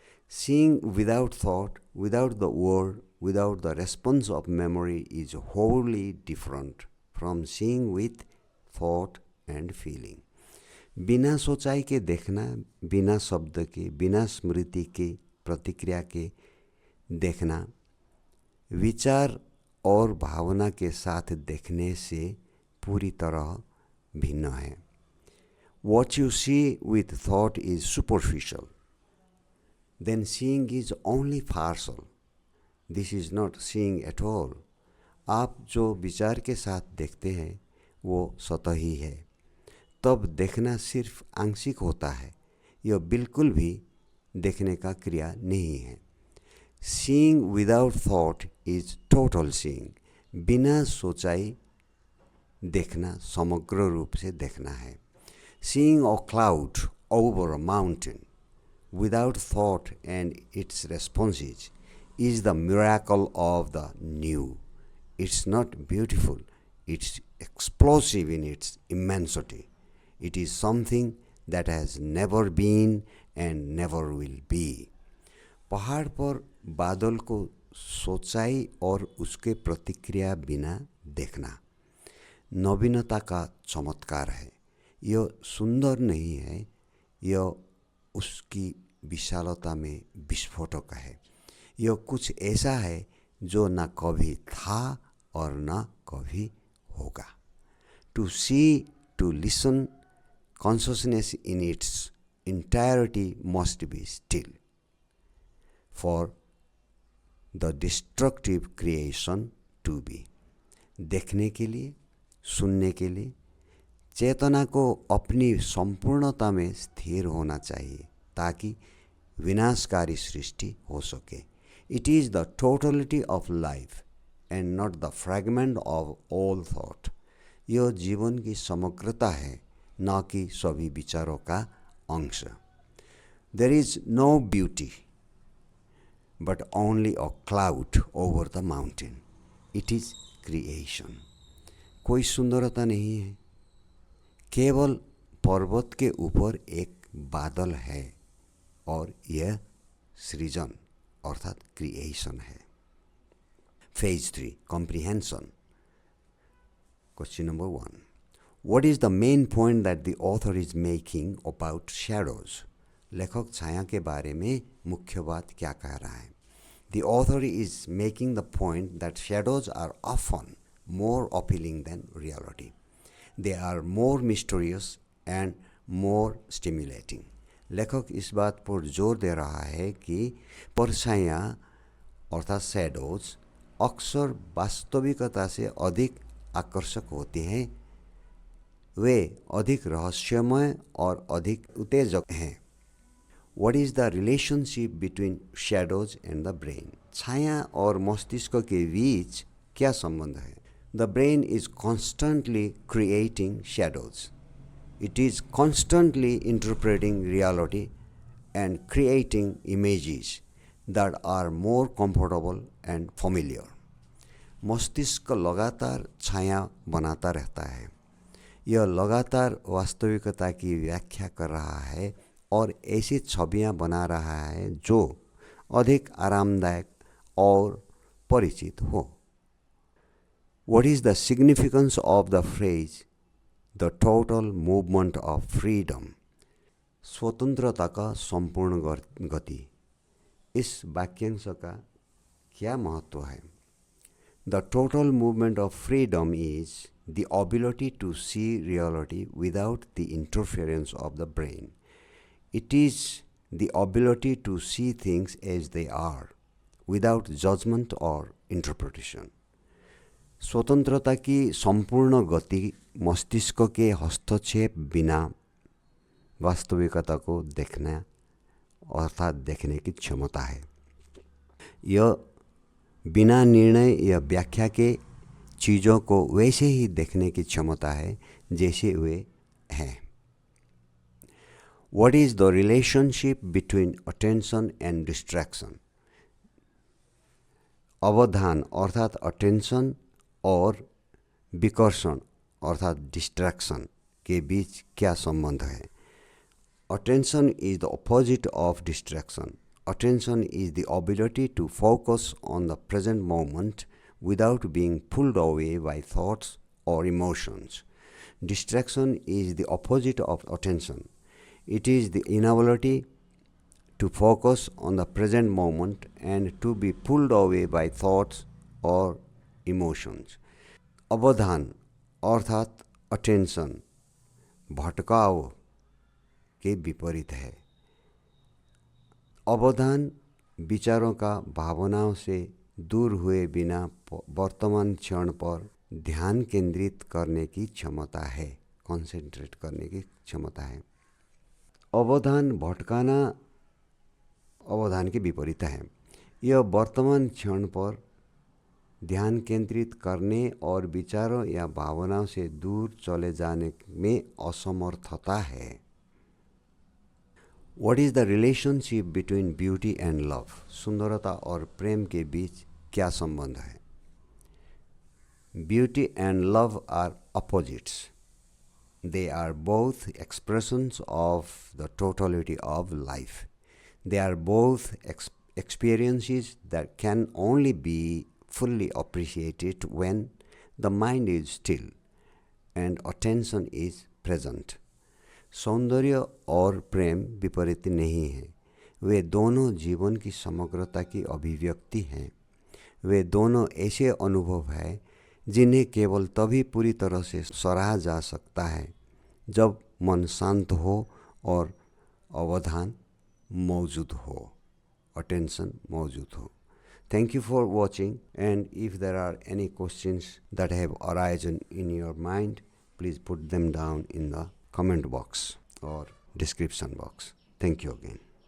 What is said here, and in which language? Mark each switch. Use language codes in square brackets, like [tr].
[en] Seeing without thought, without the word, without the response of memory is wholly different from seeing with thought and feeling. [hi] बिना सोचाई के देखना, बिना शब्द के, बिना स्मृति के, प्रतिक्रिया के देखना, विचार और भावना के साथ देखने से पूरी तरह भिन्न है. [en] What you see with thought is superficial. Then seeing is only partial. This is not seeing at all. [hi] आप जो विचार के साथ देखते हैं वो सतही है. तब देखना सिर्फ आंशिक होता है. यह बिल्कुल भी देखने का क्रिया नहीं है. [en] Seeing without thought is total seeing. [hi] बिना सोचाई देखना समग्र रूप से देखना है. [en] Seeing a cloud over a mountain without thought and its responses is the miracle of the new. It's not beautiful, it's explosive in its immensity. It is something that has never been and never will be. [hi] पहाड़ पर बादल को सोचाई और उसके प्रतिक्रिया बिना देखना नवीनता का चमत्कार है. यह सुंदर नहीं है, यह उसकी विशालता में विस्फोटक है. यह कुछ ऐसा है जो न कभी था और न कभी होगा. [en] To see, to listen, consciousness in its entirety must be still for the destructive creation to be. [hi] देखने के लिए, सुनने के लिए चेतना को अपनी संपूर्णता में स्थिर होना चाहिए ताकि विनाशकारी सृष्टि हो सके. [en] It is the totality of life and not the fragment of all thought. [hi] यह जीवन की समग्रता है, न कि सभी विचारों का अंश. [en] There is no beauty but only a cloud over the mountain. It is creation. [hi] कोई सुंदरता नहीं है, केवल पर्वत के ऊपर एक बादल है और यह सृजन अर्थात क्रिएशन है. [en] Phase 3 Comprehension. Question number 1. What is the main point that the author is making about shadows? [hi] लेखक छाया के बारे में मुख्य बात क्या कह रहा है? [en] The author is making the point that shadows are often more appealing than reality. They are more mysterious and more stimulating. [hi] लेखक इस बात पर जोर दे रहा है कि परछाइयाँ अर्थात शैडोज अक्सर वास्तविकता से अधिक आकर्षक होते हैं. वे अधिक रहस्यमय और अधिक उत्तेजक हैं. [en] What is the relationship between shadows and the brain? [hi] छाया और मस्तिष्क के बीच क्या संबंध है? [en] The brain is constantly creating shadows. It is constantly interpreting reality and creating images that are more comfortable and familiar. [hi] मस्तिष्क लगातार छाया बनाता रहता है. यह लगातार वास्तविकता की व्याख्या कर रहा है और ऐसी छवियां बना रहा है जो अधिक आरामदायक और परिचित हो. [en] What is the significance of the phrase the total movement of freedom? [hi] स्वतंत्रता का संपूर्ण गति. इस वाक्यांश का क्या महत्व है? [en] The total movement of freedom is the ability to see reality without the interference of the brain. It is the ability to see things as they are, without judgment or interpretation. [hi] स्वतंत्रता की संपूर्ण गति मस्तिष्क के हस्तक्षेप बिना वास्तविकता को देखना अर्थात देखने की क्षमता है. यह बिना निर्णय या व्याख्या के चीज़ों को वैसे ही देखने की क्षमता है जैसे वे हैं. [en] What is the relationship between attention and distraction? [hi] अवधान अर्थात अटेंशन और विकर्षण अर्थात डिस्ट्रैक्शन के बीच क्या संबंध है? [en] Attention is the opposite of distraction. Attention is the ability to focus on the present moment without being pulled away by thoughts or emotions. Distraction is the opposite of attention. It is the inability to focus on the present moment and to be pulled away by thoughts or emotions. [hi] अवधान अर्थात attention भटकाव के विपरीत है। अवधान विचारों का भावनाओं से दूर हुए बिना वर्तमान क्षण पर ध्यान केंद्रित करने की क्षमता है, कंसंट्रेट करने की क्षमता है। अवधान भटकाना अवधान के विपरीत है। यह वर्तमान क्षण पर ध्यान केंद्रित करने और विचारों या भावनाओं से दूर चले जाने में असमर्थता है। [en] What is the relationship between beauty and love? [hi] सुंदरता और प्रेम के बीच क्या संबंध है? [en] Beauty and love are opposites. They are both expressions of the totality of life. They are both experiences that can only be fully appreciated when the mind is still and attention is present. [hi] सौंदर्य और प्रेम विपरीत नहीं है। वे दोनों जीवन की समग्रता की अभिव्यक्ति हैं। वे दोनों ऐसे अनुभव हैं जिन्हें केवल तभी पूरी तरह से सराहा जा सकता है जब मन शांत हो और अवधान मौजूद हो, अटेंशन मौजूद हो। [en] Thank you for watching, and if there are any questions that have arisen in your mind, please put them down in the comment box or description box. Thank you again.